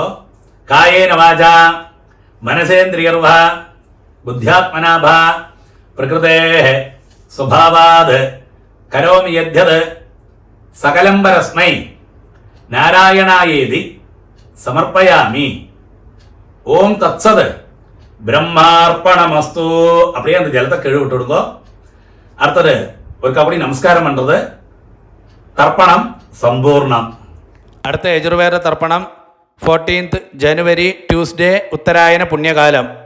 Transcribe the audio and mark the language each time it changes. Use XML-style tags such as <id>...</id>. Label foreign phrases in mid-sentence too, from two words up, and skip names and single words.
<sa>कायेन वाचा मनसेन्द्रियैर्वा बुद्ध्यात्मना वा प्रकृतेः स्वभावात् करोमि यद्यत् सकलं परस्मै नारायणायेति समर्पयामि. ओम् तत्सत् ब्रह्मार्पणमस्तु.</sa> <ta>அப்படியே அந்த ஜலத்தை கீழே விட்டு விடுங்க. அடுத்தது ஒரு கபடி நமஸ்காரம் பண்றது.</ta> <ml>தர்ப்பணம் സമ്പൂർണം. അടുത്ത യജുർവേദ തർപ്പണം 14th ജനുവരി ട്യൂസ്ഡേ ഉത്തരായന പുണ്യകാലം.</ml>